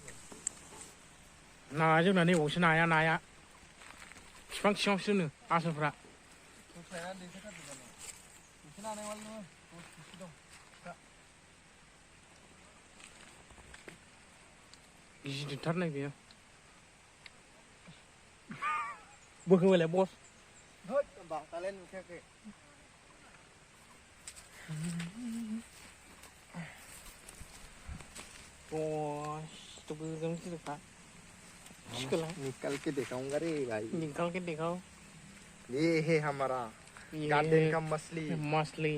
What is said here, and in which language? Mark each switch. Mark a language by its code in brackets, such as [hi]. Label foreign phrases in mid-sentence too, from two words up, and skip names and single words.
[brx] नाया जोंना नैबावसो नाया बिफां सिङावसो दोनो आसोलफ्रा गिदिरथारनाय बेयो बोखोबायलाय [hi] बस तो एकदम [brx] गिदिरखा [hi] निकाल के दिखाऊंगा रे भाई निकाल के दिखाओ ये है हमारा गार्डन का मछली